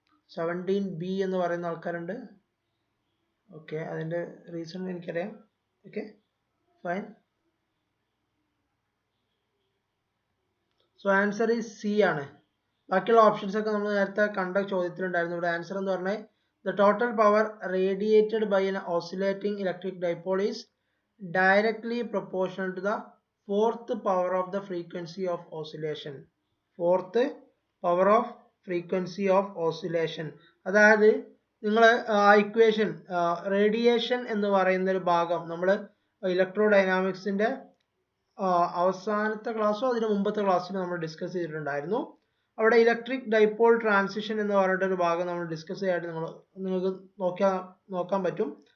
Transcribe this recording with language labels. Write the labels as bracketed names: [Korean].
[Malayalam] 17B എന്ന് പറയുന്ന ആൾക്കാരുണ്ട്. ഓക്കെ, അതിൻ്റെ റീസൺ എനിക്കറിയാം. Okay, fine. [English] So answer is C ആണ്. [Malayalam] ബാക്കിയുള്ള ഓപ്ഷൻസ് ഒക്കെ നമ്മൾ നേരത്തെ കണ്ട ചോദ്യത്തിലുണ്ടായിരുന്നു. ഇവിടെ ആൻസർ എന്ന് പറഞ്ഞാൽ [English] the total power radiated by an oscillating electric dipole is directly proportional to the fourth power of the frequency of oscillation. Fourth power of frequency of oscillation. [Malayalam] അതായത് നിങ്ങൾ ആ ഇക്വേഷൻ റേഡിയേഷൻ എന്ന് പറയുന്ന ഒരു ഭാഗം നമ്മൾ ഇലക്ട്രോ ഡൈനാമിക്സിന്റെ അവസാനത്തെ ക്ലാസ്സോ അതിന് മുമ്പത്തെ ക്ലാസ്സിൽ നമ്മൾ ഡിസ്കസ് ചെയ്തിട്ടുണ്ടായിരുന്നു. അവിടെ ഇലക്ട്രിക് ഡൈപോൾ ട്രാൻസിഷൻ എന്ന് പറഞ്ഞിട്ടൊരു ഭാഗം നമ്മൾ ഡിസ്കസ് ചെയ്യാനായിട്ട് നിങ്ങൾക്ക് നോക്കാൻ പറ്റും.